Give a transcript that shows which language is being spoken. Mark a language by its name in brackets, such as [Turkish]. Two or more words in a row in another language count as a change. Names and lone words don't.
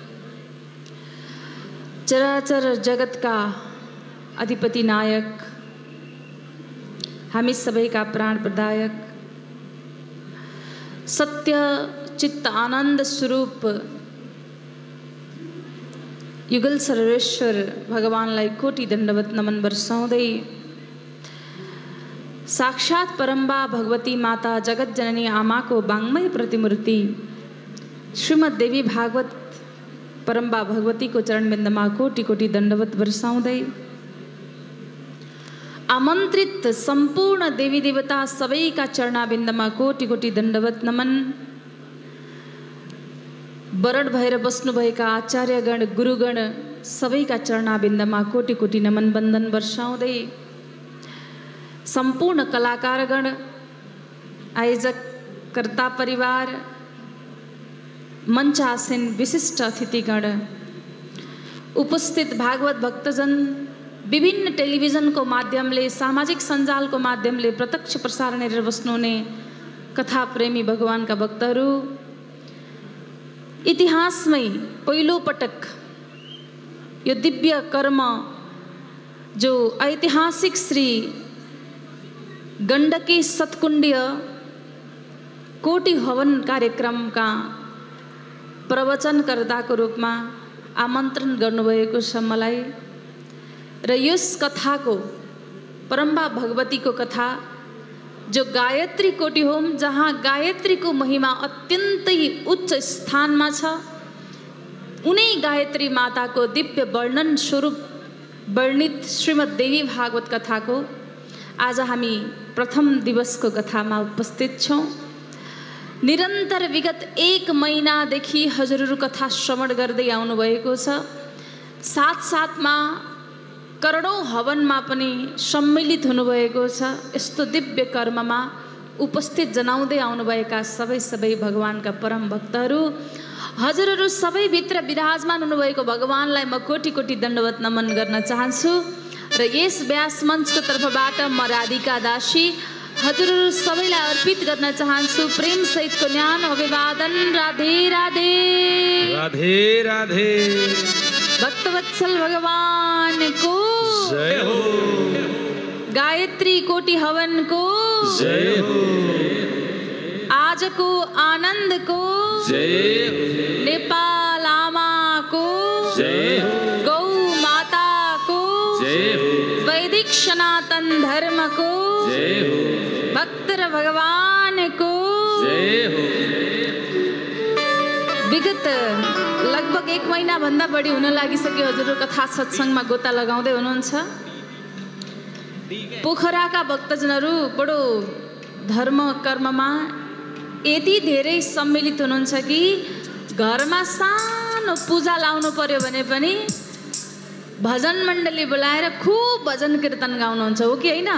[Nepali] चराचर जगत का अधिपति नायक हामी सबैका प्राण प्रदायक सत्य चित्त आनंद स्वरूप युगल सर्वेश्वर भगवानलाई कोटि दण्डवत नमन वर्षाउँदै साक्षात परम्बा भगवती माता जगत जननी आमाको वाङ्मय प्रतिमूर्ति श्रीमद् देवी भागवत परम्बा भगवती को चरणबिन्दमा कोटि कोटि दण्डवत वर्षाउँदै आमन्त्रित सम्पूर्ण देवी देवता सबैका चरणाबिन्दमा कोटि कोटि दण्डवत नमन। वरण भएर बस्नुभएका आचार्यगण गुरुगण सबैका चरणाबिन्दमा कोटि कोटि नमन वन्दन वर्षाउँदै संपूर्ण कलाकारगण आयोजक कर्ता परिवार मंचासीन विशिष्ट अतिथिगण उपस्थित भागवत भक्तजन विभिन्न टेलिभिजन को माध्यमले सामाजिक सञ्जाल को माध्यमले प्रत्यक्ष प्रसारण हेरेर बस्नुहुने कथा प्रेमी भगवान का भक्तहरू इतिहासमै पहिलो पटक यो दिव्य कर्म जो ऐतिहासिक श्री गण्डकी सत्कुण्डीय कोटि हवन कार्यक्रम का प्रवचनकर्ता [Hindi] को रूप में [Nepali] आमंत्रण गर्नुभएको छ मलाई र यस कथा को परम्बा भगवती को कथा जो गायत्री कोटि होम जहाँ गायत्री को महिमा अत्यन्तै उच्च स्थान में छ उनै गायत्री माता को दिव्य वर्णन स्वरूप वर्णित श्रीमद् देवी भागवत कथा को आज हामी प्रथम दिवस को कथा में उपस्थित छौं। निरंतर विगत 1 महिनादेखि हजुरहरू कथा श्रवण गर्दै आउनु भएको छ। साथसाथमा करोडौं हवनमा पनि सम्मिलित हुनुभएको छ। यस्तो दिव्य कर्ममा उपस्थित जनाउँदै आउनुभएका सबै भगवानका परम भक्तहरू हजुरहरू सबै भित्र विराजमान हुनुभएको भगवानलाई म कोटि कोटि दण्डवत नमन गर्न चाहन्छु र यस व्यास मञ्चको तर्फबाट म राधिका दासी हजुरहरू सबैलाई अर्पित गर्न चाहन्छु प्रेम सहितको ज्ञान अभिवादन। राधे राधे राधे राधे। भक्तवत्सल भगवान को जय हो। गायत्री कोटि हवन को जय हो। आज को आनंद को जय हो। नेपाल आमा को जय हो। गौ माता को जय हो। वैदिक सनातन धर्म को जय हो भक्त र भगवान को जय हो। विगत लगभग 1 महिना भन्दा बढी हुन लागिसक्यो हजुरको कथा सत्संगमा गोता लगाउँदै हुनुहुन्छ। पोखराका भक्तजनहरू बडो धर्म कर्ममा यति धेरै सम्मिलित हुनुहुन्छ कि घरमा सानो पूजा लाउनु पर्यो भने पनि भजन मण्डली बोलाएर खूब भजन कीर्तन गाउनुहुन्छ, हो कि होइन?